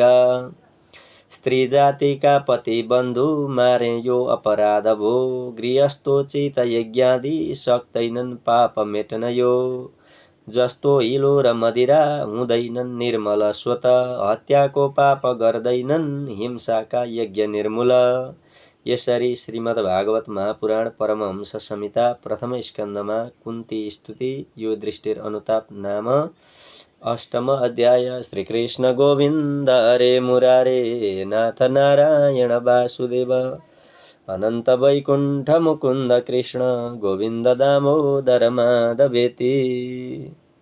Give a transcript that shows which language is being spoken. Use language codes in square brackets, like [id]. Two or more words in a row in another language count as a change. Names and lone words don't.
[ne] स्त्री जातिका पति बन्धु मारे यो अपराध भो, गृहस्थोचित यज्ञादि सक्दैनन् पाप मेट्न यो। जस्तो हिलो र मदिरा हुँदैनन् निर्मल स्वत, हत्याको पाप गर्दैनन् हिंसाका यज्ञ निर्मूल। यसरी श्रीमद्भागवत महापुराण परमहंस संहिता प्रथम स्कन्धमा कुन्ती स्तुति युधिष्ठिर अनुताप नाम अष्टम अध्याय। [sa] श्रीकृष्ण गोविन्द हरे मुरारे, नाथ नारायण वासुदेव, अनन्त वैकुण्ठ मुकुन्द कृष्ण, गोविन्द दामोदर माधवेति।